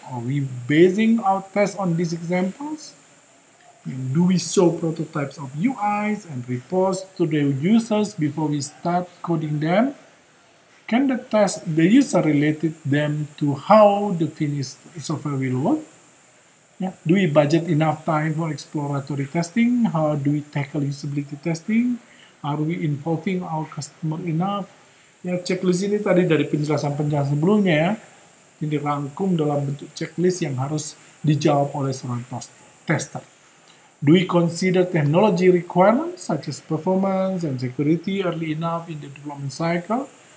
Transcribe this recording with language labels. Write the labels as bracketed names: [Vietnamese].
[English] Are we basing our tests on these examples? Do we show prototypes of UIs and reports to the users before we start coding them? Can the user related them to how the finished software will work? Yeah. Do we budget enough time for exploratory testing? How do we tackle usability testing? Are we involving our customer enough? [Indonesian] Ya, checklist ini tadi dari penjelasan-penjelasan sebelumnya ya, ini dirangkum dalam bentuk checklist yang harus dijawab oleh seorang tester. [English] Do we consider technology requirements such as performance and security early enough in the development cycle?